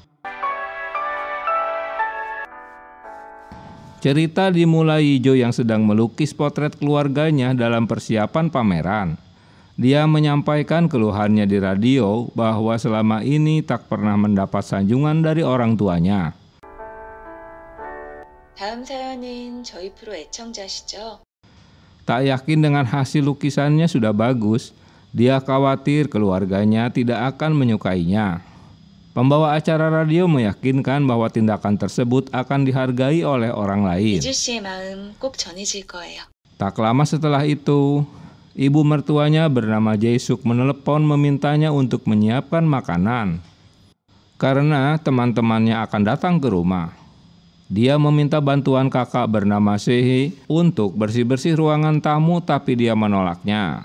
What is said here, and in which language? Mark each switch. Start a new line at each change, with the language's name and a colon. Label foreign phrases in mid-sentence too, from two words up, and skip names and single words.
Indonesian: Cerita dimulai Jo yang sedang melukis potret keluarganya dalam persiapan pameran. Dia menyampaikan keluhannya di radio bahwa selama ini tak pernah mendapat sanjungan dari orang tuanya.
Korean: 다음 사연은 저희 프로 애청자시죠?
Indonesian: Tak yakin dengan hasil lukisannya sudah bagus, dia khawatir keluarganya tidak akan menyukainya. Pembawa acara radio meyakinkan bahwa tindakan tersebut akan dihargai oleh orang lain.
Korean: 이주 씨의 마음 꼭 전해질 거예요.
Indonesian: Tak lama setelah itu, ibu mertuanya bernama Jae-suk menelepon memintanya untuk menyiapkan makanan karena teman-temannya akan datang ke rumah. Dia meminta bantuan kakak bernama Sehee untuk bersih-bersih ruangan tamu, tapi dia menolaknya.